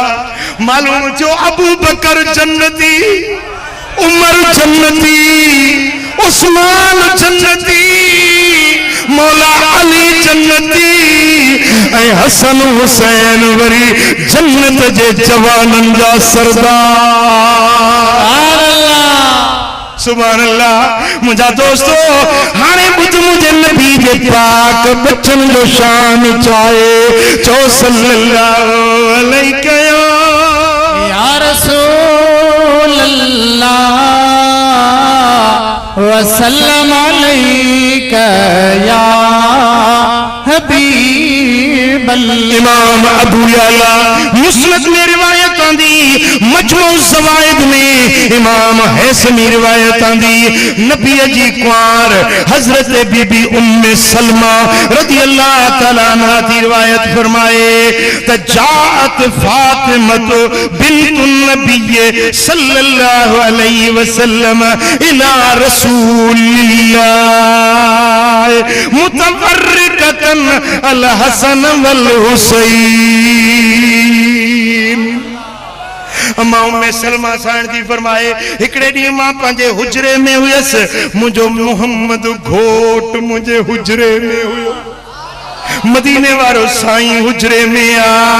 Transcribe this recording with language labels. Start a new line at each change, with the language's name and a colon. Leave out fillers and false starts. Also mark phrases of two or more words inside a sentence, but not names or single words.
Sindhi: मालूम थियो अबू बकर जन्नती उमर जन्नती उस्मान जन्नती मौला अली जन्नती हसन हुसैन वरी जन्नत जे जवानन जा सरदार।
Arabic: سبحان الله.
Sindhi: मुझा दोस्तों हाने बुध मुझे नबी जे पाक बचन जो शान चाहे चो
Arabic: صلى الله عليه يا رسول الله وسلم عليك يا حبيب
Sindhi: इमाम अबू याला मुस्नद में रिवायत आंदी, मजमू ज़वाइद में इमाम हैसमी रिवायत आंदी। नबी जी कुआर हजरत बीबी उम्मे सलमा
Arabic: رضي الله تعالى عنها
Sindhi: की रिवायत फरमाए
Arabic: جاءت فاطمة بنت النبي صلى الله عليه وسلم إلى رسول الله متوركة الحسن والحسين.
Sindhi: अम्मा उम्मे सलमा साण जी फरमाए हिकड़े डी मां पंहिंजे हुजरे में हुयस, मुझो मोहम्मद घोट मुझे हुजरे में हुयो, मदीने वारो साईं हुजरे में आ।